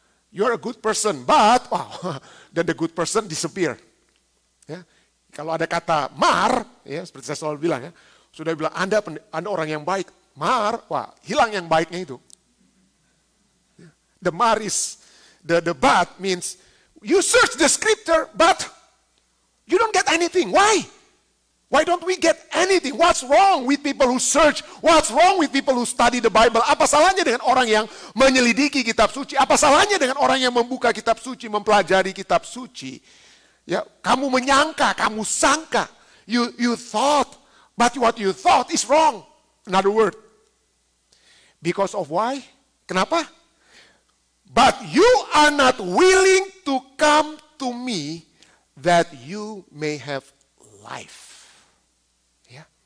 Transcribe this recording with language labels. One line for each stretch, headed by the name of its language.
English: You're a good person, but, wow, then the good person disappear.
Indonesian: Ya. Kalau ada kata mar, ya seperti saya selalu bilang ya, sudah bilang Anda orang yang baik, mar, wah hilang yang baiknya itu.
English: The mar is, the but means, you search the scripture, but you don't get anything. Why? Why don't we get anything? What's wrong with people who search? What's wrong with people who study the Bible?
Indonesian: Apa salahnya dengan orang yang menyelidiki kitab suci? Apa salahnya dengan orang yang membuka kitab suci, mempelajari kitab suci? Ya, kamu menyangka, kamu sangka,
English: you thought, but what you thought is wrong. Another word. Because of why?
Indonesian: Kenapa?
English: But you are not willing to come to me that you may have life. Yeah.